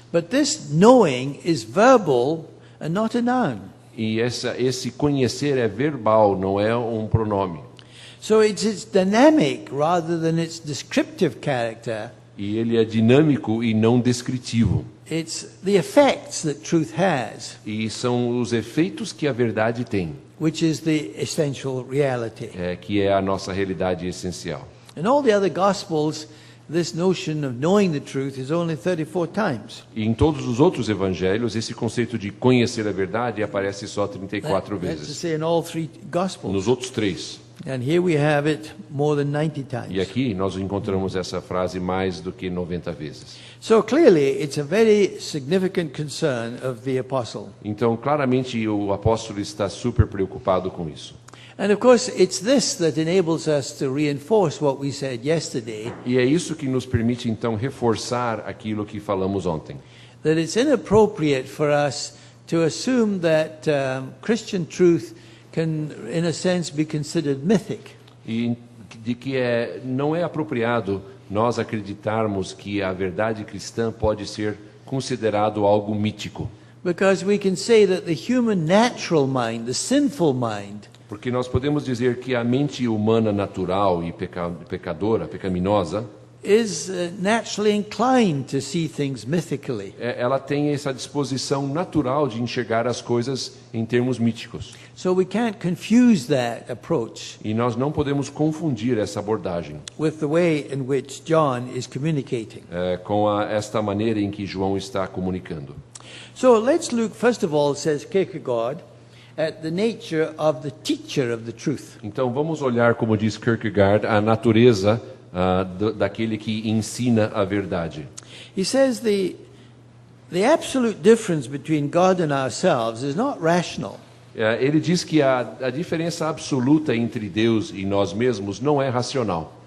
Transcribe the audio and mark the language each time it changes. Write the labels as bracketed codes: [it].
[en] But this knowing is verbal and not a noun. [pt] E esse conhecer é verbal, não é um pronome. [en] So it's its dynamic rather than its descriptive character. [pt] E ele é dinâmico e não descritivo. [en] It's the effects that truth has, [pt] E são os efeitos que a verdade tem, [en] which is the essential reality. [pt] que é a nossa realidade essencial. [en] In all the other gospels, this notion of knowing the truth is only 34 times. [pt] E em todos os outros evangelhos, esse conceito de conhecer a verdade aparece só 34 [en] That's to [pt] vezes. [en] say in all three gospels. [pt] Nos outros 3. [en] And here we have it more than 90 times. [pt] E aqui nós encontramos essa frase mais do que 90 vezes. [en] So clearly, it's a very significant concern of the apostle. [pt] Então, claramente, o apóstolo está super preocupado com isso. [en] And of course, it's this that enables us to reinforce what we said yesterday, [pt] E é isso que nos permite, então, reforçar aquilo que falamos ontem. [en] that it's inappropriate for us to assume that Christian truth can, in a sense, be considered mythic. [pt] E de que não é apropriado nós acreditarmos que a verdade cristã pode ser considerado algo mítico. [en] Because we can say that the human natural mind, the sinful mind, [pt] Porque nós podemos dizer que a mente humana natural e pecadora, pecaminosa, [en] is naturally inclined to see things mythically. [pt] Ela tem essa disposição natural de enxergar as coisas em termos míticos. [en] So we can't confuse that approach [pt] E nós não podemos confundir essa abordagem [en] with the way in which John is communicating. [pt] com esta maneira em que João está comunicando. [en] So let's look, first of all, says Kierkegaard, at the nature of the teacher of the truth. [pt] Então vamos olhar, como diz Kierkegaard, a natureza daquele que ensina a verdade. [en] He says the absolute difference between God and ourselves is not rational. [pt] Ele diz que a diferença absoluta entre Deus e nós mesmos não é racional.